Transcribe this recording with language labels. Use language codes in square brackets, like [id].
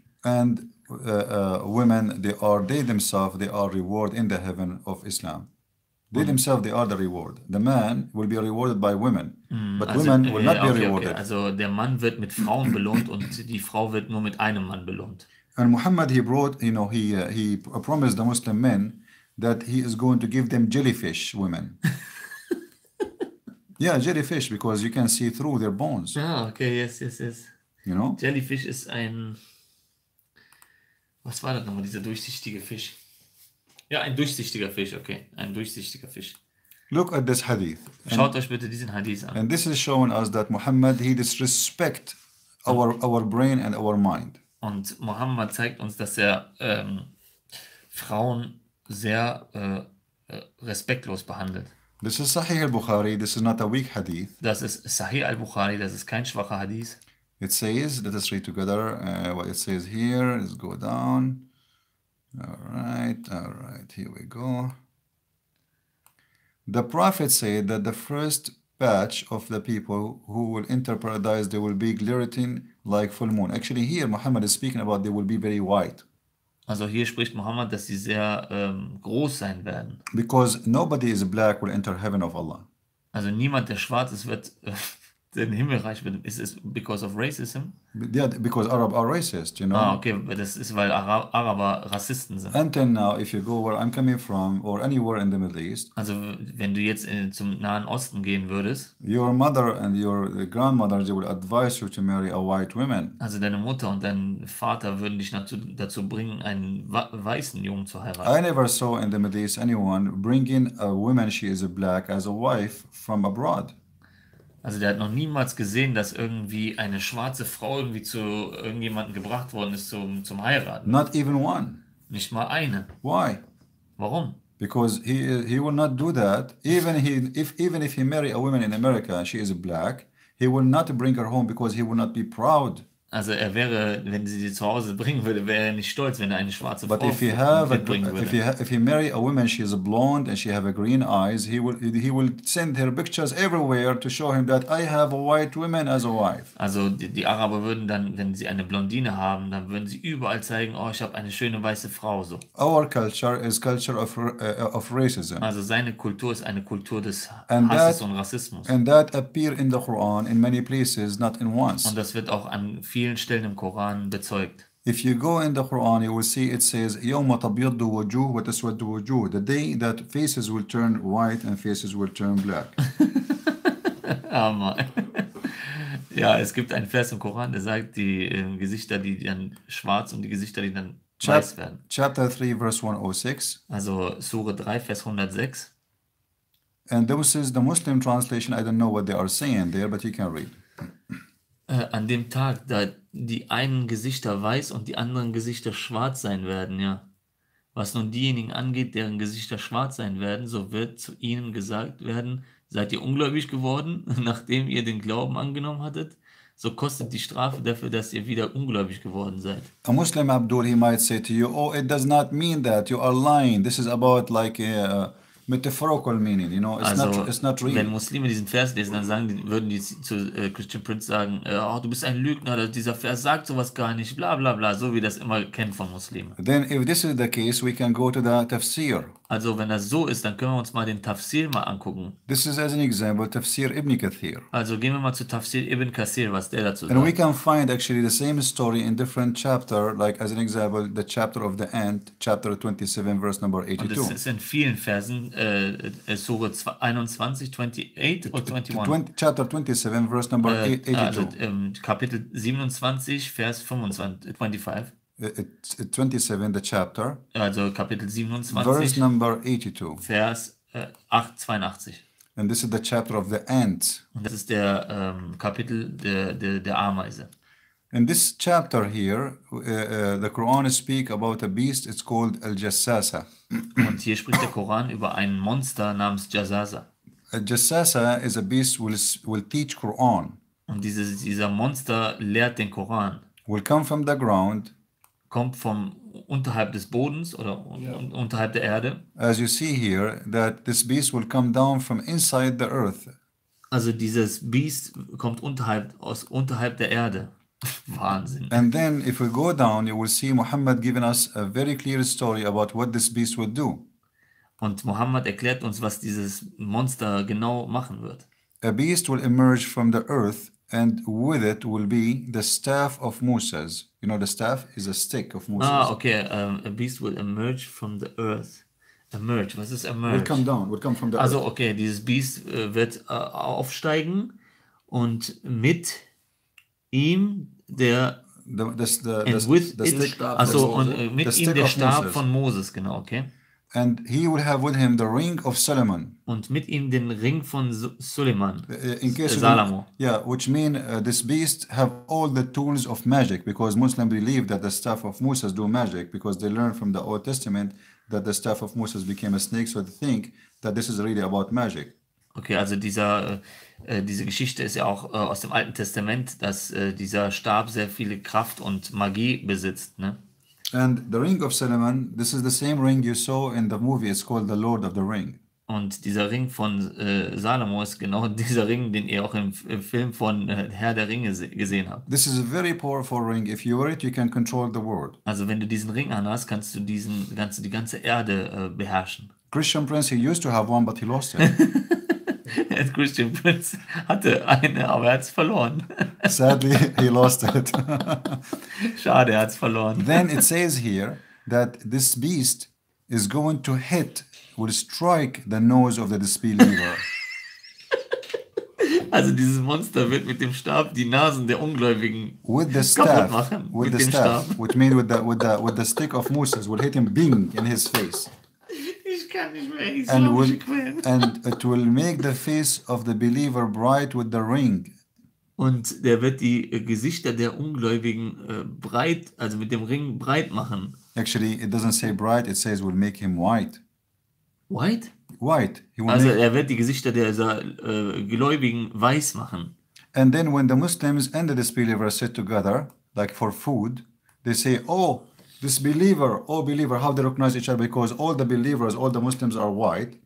[en] And women, they themselves, they are reward in the heaven of Islam. They themselves, they are the reward. The man will be rewarded by women, but Also, women will not be okay. rewarded. [de] Also der Mann wird mit Frauen belohnt und die Frau wird nur mit einem Mann belohnt. [en] And Muhammad, he brought, he promised the Muslim men that he is going to give them jellyfish women. Yeah, jellyfish, because you can see through their bones. Ah, okay, yes. You know? [de] Jellyfish ist ein... Was war das nochmal, dieser durchsichtige Fisch? Ja, ein durchsichtiger Fisch, okay. Ein durchsichtiger Fisch. [en] Look at this hadith. [de] Schaut euch bitte diesen Hadith an. [en] And this is showing us that Muhammad, he disrespect our brain and our mind. [de] Und Mohammed zeigt uns, dass er Frauen sehr respektlos behandelt. [en] This is Sahih al-Bukhari. This is not a weak hadith. [de] Das ist Sahih al-Bukhari, das ist kein schwacher Hadith. [en] It says, let us read together what it says here. Let's go down. All right, here we go. The Prophet said that the first batch of the people who will enter paradise, they will be glittering like full moon. Actually, here Muhammad is speaking about they will be very white. [de] Also hier spricht Mohammed, dass sie sehr groß sein werden. [en] Because nobody is black will enter heaven of Allah. [de] Also niemand, der schwarz ist, wird den Himmelreich wird. Ist es [en] because of racism? Yeah, because Arab are racist, you know. [de] Ah, okay, das ist, weil Araber Rassisten sind. [en] Until now, if you go where I'm coming from or anywhere in the Middle East, [de] Also wenn du jetzt zum Nahen Osten gehen würdest, [en] your mother and your grandmother, they will advise you to marry a white woman. [de] also deine Mutter und dein Vater würden dich dazu bringen, einen weißen Jungen zu heiraten. [en] I never saw in the Middle East anyone bringing a woman, she is black, as a wife from abroad. [de] Also der hat noch niemals gesehen, dass irgendwie eine schwarze Frau irgendwie zu irgendjemandem gebracht worden ist zum Heiraten. [en] Not even one. [de] Nicht mal eine. [en] Why? [de] Warum? [en] Because he will not do that. Even if he marry a woman in America and she is black, he will not bring her home because he will not be proud. [de] Also er wäre, wenn sie sie zu Hause bringen würde, wäre er nicht stolz, wenn er eine schwarze Frau mitbringen würde. [en] If he marry a woman, she is blonde and she have green eyes, he will send her pictures everywhere to show him that I have a white woman as a wife. [de] Also die Araber würden dann, wenn sie eine Blondine haben, dann würden sie überall zeigen, oh, ich habe eine schöne weiße Frau. [en] So. Our culture is culture of racism. [de] Also seine Kultur ist eine Kultur des Hasses und Rassismus. [en] And that appear in the Quran in many places, not in once. [de] Und das wird auch an vielen Stellen im Koran bezeugt. [en] If you go in the Quran, you will see it says [ar] يوم تبيض وجوه وتسود وجوه. [en] The day that faces will turn white and faces will turn black. [de] Ja, es gibt einen Vers im Koran, der sagt, die Gesichter, die dann schwarz und die Gesichter, die dann weiß werden. [en] Chapter 3, verse 106. [de] Also Sure 3, Vers 106. [en] And this is the Muslim translation. I don't know what they are saying there, but you can read. [de] An dem Tag, da die einen Gesichter weiß und die anderen Gesichter schwarz sein werden, ja. Was nun diejenigen angeht, deren Gesichter schwarz sein werden, so wird zu ihnen gesagt werden, seid ihr ungläubig geworden, nachdem ihr den Glauben angenommen hattet? So kostet die Strafe dafür, dass ihr wieder ungläubig geworden seid. [en] A Muslim Abdul, he might say to you, oh, it does not mean that, you are lying. This is about like a metaphorical meaning, you know, it's not real. [de] Wenn Muslime diesen Vers lesen, dann würden die zu Christian Prince sagen, oh, du bist ein Lügner, dieser Vers sagt sowas gar nicht, bla bla bla, so wie das immer kennt von Muslimen. [en] Then if this is the case, we can go to the tafsir. [de] Also wenn das so ist, dann können wir uns mal den Tafsir mal angucken. [en] This is as an example, Tafsir Ibn Kathir. [de] Also gehen wir mal zu Tafsir Ibn Kathir, was der dazu sagt. [en] And we can find actually the same story in different chapter, like as an example, the chapter of the ant, chapter 27, verse number 82. [de] Und es ist in vielen Versen, Sure 21, 28 oder 21? [en] Chapter 27, verse number 82. [de] Also Kapitel 27, Vers 25. [en] 27, the chapter. [de] Also Kapitel 27, [en] verse number 82. [de] Vers 82. [en] And this is the chapter of the ants. [de] Und das ist der Kapitel der Ameise. [en] In this chapter here, the Quran speak about a beast. It's called al-Jassasa. [de] Und hier spricht der Koran über ein Monster namens Jassasa. [en] Al-Jassasa is a beast will teach Quran. [de] Und dieser Monster lehrt den Koran. [en] Will come from the ground. [de] Kommt vom unterhalb des Bodens oder unterhalb der Erde. [en] As you see here, that this beast will come down from inside the earth. [de] Also dieses Biest kommt unterhalb der Erde. Wahnsinn. [en] And then if we go down, you will see Muhammad giving us a very clear story about what this beast will do. [de] Und Mohammed erklärt uns, was dieses Monster genau machen wird. [en] A beast will emerge from the earth, and with it will be the staff of Moses. You know, the staff is a stick of Moses. Ah, okay. A beast will emerge from the earth. [de] Emerge, was ist emerge? [en] Will come down, will come from the earth. [de] Also, okay, dieses Biest wird aufsteigen und mit ihm der [en] The stick. [de] also und mit [en] The stick [de] der [en] of [de] Stab von Moses, genau, okay. [en] And he will have with him the ring of Solomon. [de] Und mit ihm den Ring von Suleiman, [en] In case you [de] Salomo. [en] yeah, which mean this beast have all the tools of magic, because Muslims believe that the staff of Moses do magic, because they learn from the Old Testament that the staff of Moses became a snake, so they think that this is really about magic. [de] Okay, also diese Geschichte ist ja auch aus dem Alten Testament, dass dieser Stab sehr viele Kraft und Magie besitzt, ne? [en] And the ring of Solomon, this is the same ring you saw in the movie. It's called the Lord of the Ring. [de] Und dieser Ring von Salomo ist genau dieser Ring, den ihr auch im Film von Herr der Ringe gesehen habt. [en] This is a very powerful ring. If you wear it, you can control the world. [de] Also wenn du diesen Ring anhast, kannst du die ganze Erde beherrschen. [en] Christian Prince, he used to have one, but he lost it. [de] Christian Prince hatte eine, aber er hat es verloren. [en] Sadly, he lost it. [de] Schade, er hat es verloren. [en] Then it says here that this beast is going to will strike the nose of the disbeliever. [de] Also dieses Monster wird mit dem Stab die Nasen der Ungläubigen [en] With the [de] kaputt [en] staff, [de] machen. [en] with [de] Mit [en] the [de] dem [en] staff, [de] Stab. [en] which means with the stick of Moses, will hit him bing in his face. [de] Ich kann nicht mehr [en] And [de] islamische Quellen. [en] and it will make the face of the believer bright with the ring. [de] Und der wird die Gesichter der Ungläubigen breit, also mit dem Ring breit machen. [en] Actually, it doesn't say bright, it says will make him white. White? White. He will [de] Also [en] make, [de] er wird die Gesichter der Gläubigen weiß machen. [en] and then when the Muslims and the disbelievers sit together, like for food, they say, oh, disbeliever, oh believer, how they recognize each other, because all the believers, all the Muslims are white,